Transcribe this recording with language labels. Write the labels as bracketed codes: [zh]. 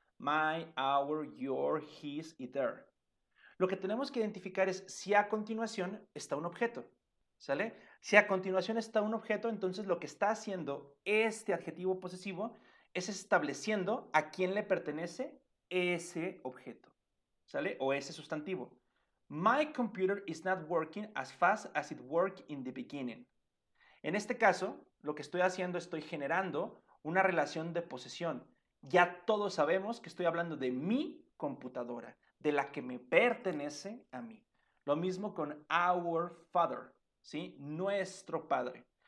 [es] My, our, your, his y their. Lo que tenemos que identificar es si a continuación está un objeto, ¿sale? Si a continuación está un objeto, entonces lo que está haciendo este adjetivo posesivo es estableciendo a quién le pertenece ese objeto, ¿sale? O ese sustantivo. [en] My computer is not working as fast as it worked in the beginning. [es] En este caso, lo que estoy haciendo, estoy generando una relación de posesión. Ya todos sabemos que estoy hablando de mi computadora, de la que me pertenece a mí. Lo mismo con [en] our father, [es] ¿sí? Nuestro padre.